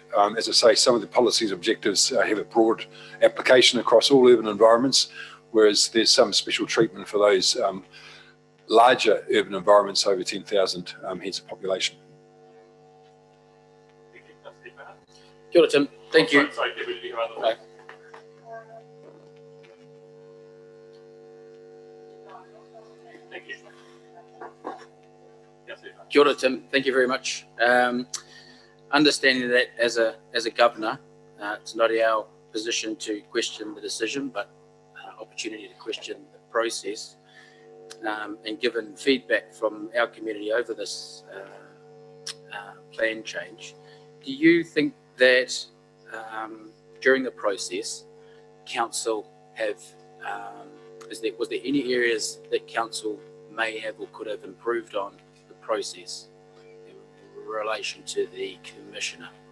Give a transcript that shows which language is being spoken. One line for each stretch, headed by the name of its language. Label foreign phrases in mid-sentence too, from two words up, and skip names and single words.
English: As I say, some of the policy's objectives have a broad application across all urban environments, whereas there's some special treatment for those larger urban environments over 10,000 heads of population.
Māori: Kia ora,
English: Tim. Thank you. Sorry, do you have other- Right. Thank you. Yes, sir.
Māori: Kia ora,
English: Tim. Thank you very much. Understanding that as a governor, it's not our position to question the decision, but opportunity to question the process. And given feedback from our community over this plan change, do you think that during the process, council have was there any areas that council may have or could have improved on the process in relation to the commissioner?